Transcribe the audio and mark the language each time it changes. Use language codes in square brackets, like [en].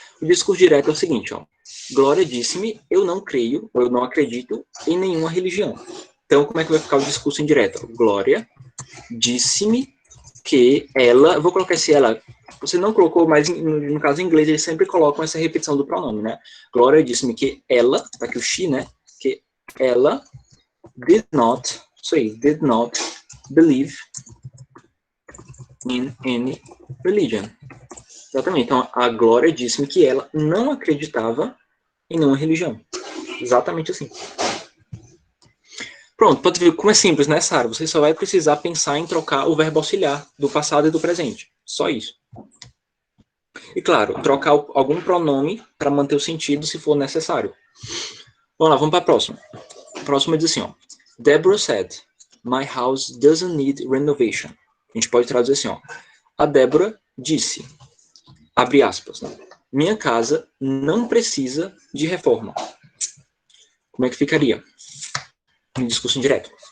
[pt] O discurso direto é o seguinte, ó. Glória disse-me, eu não creio, eu não acredito em nenhuma religião. Então, como é que vai ficar o discurso indireto? Glória disse-me que ela, eu vou colocar esse ela, você não colocou, mas no caso em inglês eles sempre colocam essa repetição do pronome, né? Glória disse-me que ela, tá aqui o she, né? Que ela [en] did not, [pt] isso aí, [en] did not believe in any religion. [pt] Exatamente. Então, a Glória disse-me que ela não acreditava em nenhuma religião. Exatamente assim. Pronto, pode ver como é simples, né, Sara? Você só vai precisar pensar em trocar o verbo auxiliar do passado e do presente. Só isso. E, claro, trocar algum pronome para manter o sentido se for necessário. Vamos lá, vamos para a próxima. A próxima diz assim, ó. [en] Deborah said, my house doesn't need renovation. [pt] A gente pode traduzir assim, ó. A Débora disse, abre aspas, né? Minha casa não precisa de reforma. Como é que ficaria? Em discurso indireto.